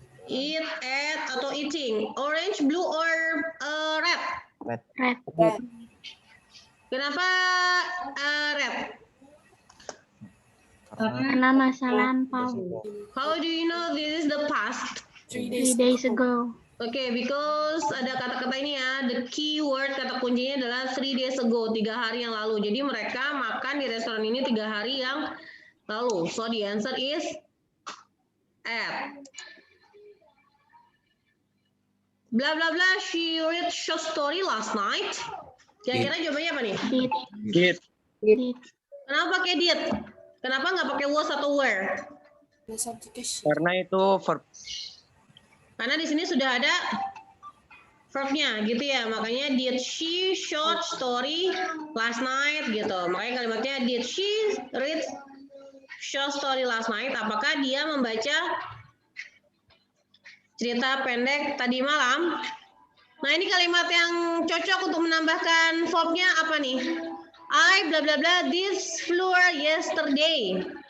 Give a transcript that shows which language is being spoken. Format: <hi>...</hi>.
<en>Eat, at, atau eating. Orange, blue, or red? Red. Red.</en> <id>Kenapa red? Karena masa lampau.</id> <en>How do you know this is the past? 3 3 days ago. Okay, because</en> <id>ada kata-kata ini ya,</id> <en>the key word,</en> <id>kata kuncinya adalah</id> <en>3 days ago,</en> <id>3 hari yang lalu. Jadi mereka makan di restoran ini 3 hari yang lalu.</id> <en>So the answer is at. Blah blah blah, she read short story last night.</en> <id>Kira-kira jawabannya apa nih?</id> <en>Did. Did.</en> <id>Kenapa pakai did? Kenapa nggak pakai</id> <en>was atau were?</en> <id>Karena itu verb. Karena di sini sudah ada verbnya gitu ya. Makanya</id> <en>did she short story last night</en> <id>gitu. Makanya kalimatnya</id> <en>did she read short story last night?</en> <id>Apakah dia membaca cerita pendek tadi malam? Nah, ini kalimat yang cocok untuk menambahkan verbnya apa nih?</id> <en>I bla bla bla this floor yesterday.</en>